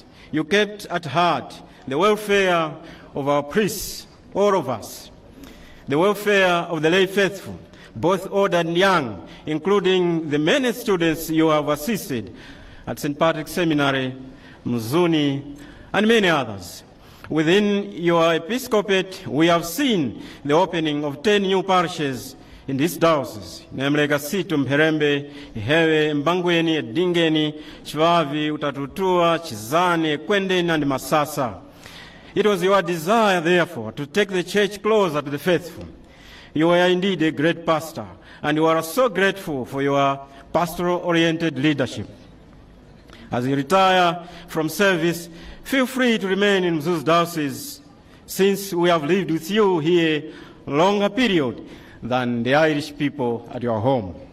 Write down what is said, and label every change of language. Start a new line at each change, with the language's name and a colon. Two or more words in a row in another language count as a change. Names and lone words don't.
English: You kept at heart the welfare of our priests, all of us, the welfare of the lay faithful, both old and young, including the many students you have assisted at St. Patrick's Seminary, Mzuni, and many others. Within your episcopate, we have seen the opening of 10 new parishes in this diocese, namely Kasitu, Mherembe, Ihewe, Mbangweni, Edingeni, Chivavi, Utatutua, Chizane, Kwendeni, and Masasa. It was your desire, therefore, to take the church closer to the faithful. You are indeed a great pastor, and you are so grateful for your pastoral-oriented leadership. As you retire from service, feel free to remain in Mzuzu Diocese, since we have lived with you here a longer period than the Irish people at your home.